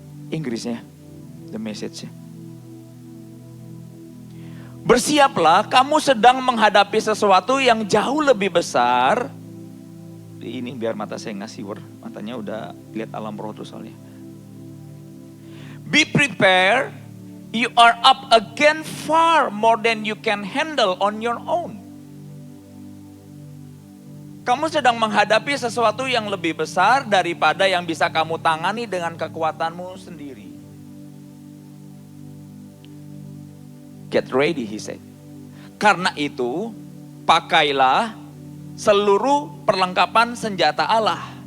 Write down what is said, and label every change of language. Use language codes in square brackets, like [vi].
[id] Inggrisnya, the message-nya. Bersiaplah, kamu sedang menghadapi sesuatu yang jauh lebih besar. Ini biar mata saya nggak siwer, matanya udah lihat alam roh tuh soalnya. [en] Be prepared, you are up against far more than you can handle on your own. [id] Kamu sedang menghadapi sesuatu yang lebih besar daripada yang bisa kamu tangani dengan kekuatanmu sendiri. [en] Get ready, he said. [id] Karena itu, pakailah seluruh perlengkapan senjata Allah.